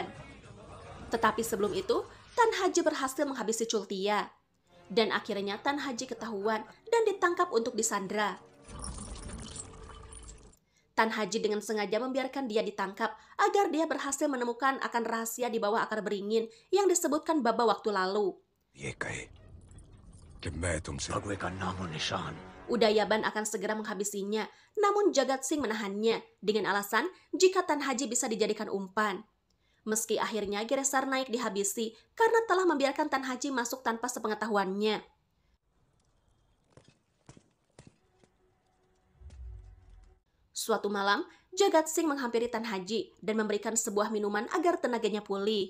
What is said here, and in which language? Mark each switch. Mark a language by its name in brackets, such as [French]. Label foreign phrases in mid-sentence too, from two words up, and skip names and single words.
[Indonesian] Tetapi sebelum itu, Tan Haji berhasil menghabisi Cultia. Dan akhirnya Tan Haji ketahuan dan ditangkap untuk disandra. Tan Haji dengan sengaja membiarkan dia ditangkap agar dia berhasil menemukan akan rahasia di bawah akar beringin yang disebutkan Baba waktu lalu. [Hindi] ये कहे कि मैं तुमसे भगवे का नामो निशान [Indonesian] Udayaban akan segera menghabisinya, namun Jagat Singh menahannya dengan alasan jika Tan Haji bisa dijadikan umpan. Meski akhirnya Geresar Naik dihabisi karena telah membiarkan Tan Haji masuk tanpa sepengetahuannya. Suatu malam, Jagat Singh menghampiri Tan Haji dan memberikan sebuah minuman agar tenaganya pulih.